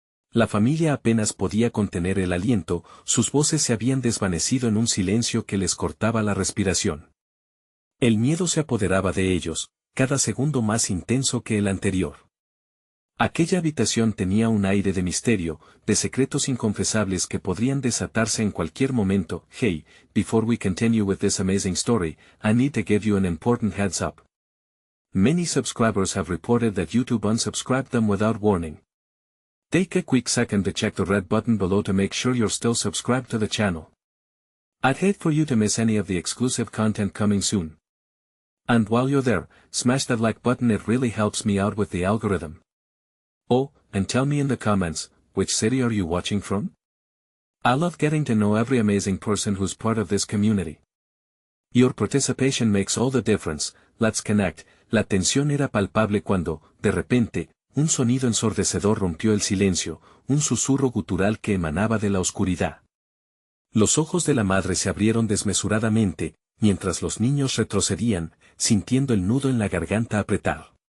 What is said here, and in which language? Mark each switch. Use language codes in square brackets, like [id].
[es] La familia apenas podía contener el aliento, sus voces se habían desvanecido en un silencio que les cortaba la respiración. El miedo se apoderaba de ellos, cada segundo más intenso que el anterior. Aquella habitación tenía un aire de misterio, de secretos inconfesables que podrían desatarse en cualquier momento. [en] Hey, before we continue with this amazing story, I need to give you an important heads up. Many subscribers have reported that YouTube unsubscribed them without warning. Take a quick second to check the red button below to make sure you're still subscribed to the channel. I'd hate for you to miss any of the exclusive content coming soon. And while you're there, smash that like button, it really helps me out with the algorithm. Oh, and tell me in the comments, which city are you watching from? I love getting to know every amazing person who's part of this community. Your participation makes all the difference. Let's connect. [es] La tensión era palpable cuando, de repente, un sonido ensordecedor rompió el silencio, un susurro gutural que emanaba de la oscuridad. Los ojos de la madre se abrieron desmesuradamente, mientras los niños retrocedían, sintiendo el nudo en la garganta apretar.